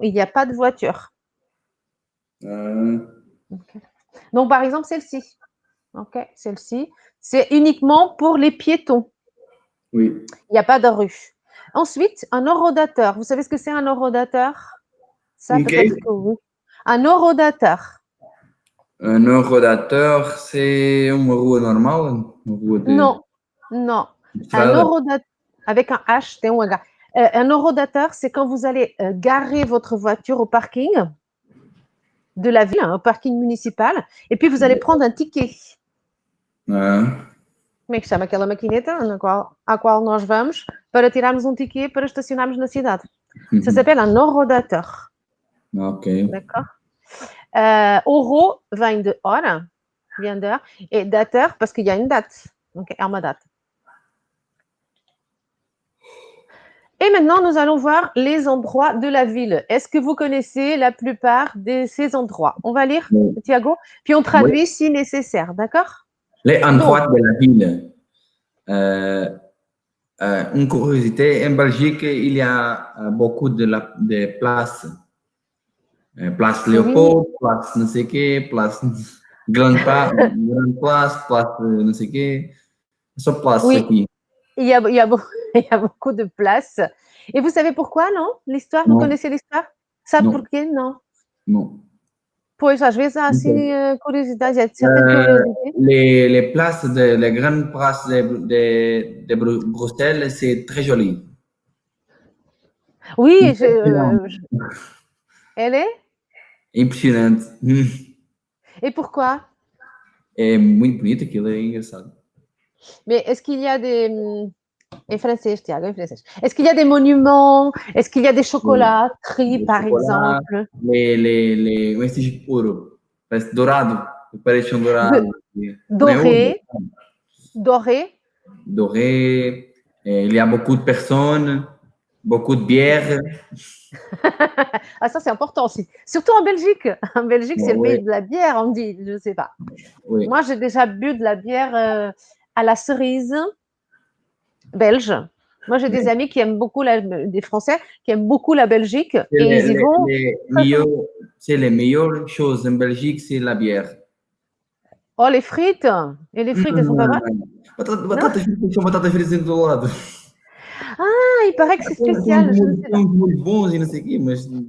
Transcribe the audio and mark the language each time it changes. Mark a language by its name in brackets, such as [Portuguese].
[French] Il n'y a pas de voiture. Okay. Donc, par exemple, celle-ci. OK, celle-ci, c'est uniquement pour les piétons. Oui. Il n'y a pas de rue. Ensuite, un orodateur. Vous savez ce que c'est un orodateur? Ça, peut-être que oui. Un orodateur. Un orodateur, c'est [Portuguese] uma rua normal? Uma rua de [French] Non, non. Un [Portuguese] estrada? [French] orodateur, avec un H, T ou un H. Un orodateur, c'est quand vous allez garer votre voiture au parking de la ville, au parking municipal, et puis vous allez prendre un ticket. [Portuguese] Como é que chama aquela maquineta à qual nós vamos para tirarmos um ticket para estacionarmos na cidade? [French] Ça s'appelle un orodateur. Ok. D'accord? Oro vient de hora, vient d'heure, et dateur parce qu'il y a une date. Donc, [Portuguese] é uma [French] date. Et maintenant, nous allons voir les endroits de la ville. Est-ce que vous connaissez la plupart de ces endroits? On va lire, Thiago, puis on traduit si nécessaire, d'accord? Les endroits de la ville. Une curiosité, en Belgique, il y a beaucoup de places. Place Léopold, place [Portuguese] não sei quê, [French] place Grande Place, place não sei quê. [Portuguese] Só place aqui. [French] Il y a beaucoup de places. Et vous savez pourquoi, non? L'histoire, vous connaissez l'histoire? [Portuguese] Sabe por quê? [French] Non. Non. [Portuguese] Pois, às vezes há assim curiosidade, há [French] certaines curiosités. Les places, les grandes places de Bruxelles, c'est très joli. Oui, elle est? [Portuguese] Impressionante. [French] Et pourquoi? [Portuguese] É muito bonito aquilo, é engraçado. [French] Mais est-ce qu'il y a des... En français, Thiago, en français. Est-ce qu'il y a des monuments? Est-ce qu'il y a des chocolateries, par exemple? [Portuguese] Les vestígios ouro, parece dourado, parece dourado. [French] Doré. Doré. Doré. Il y a beaucoup de personnes, beaucoup de bières. Ah, ça, c'est important aussi. Surtout en Belgique. En Belgique, c'est le pays de la bière, on dit, je ne sais pas. Oui. Moi, j'ai déjà bu de la bière à la cerise belge. Moi, j'ai des amis qui aiment beaucoup, des Français qui aiment beaucoup la Belgique. Et ils y vont. C'est les meilleures choses en Belgique, c'est la bière. Oh, les frites. Et les frites, elles sont pas bonnes? [Portuguese] Batatas fritas em todo lado. [French] Ah, il paraît que c'est spécial. [Portuguese] Muito bons e não sei o quê, mas...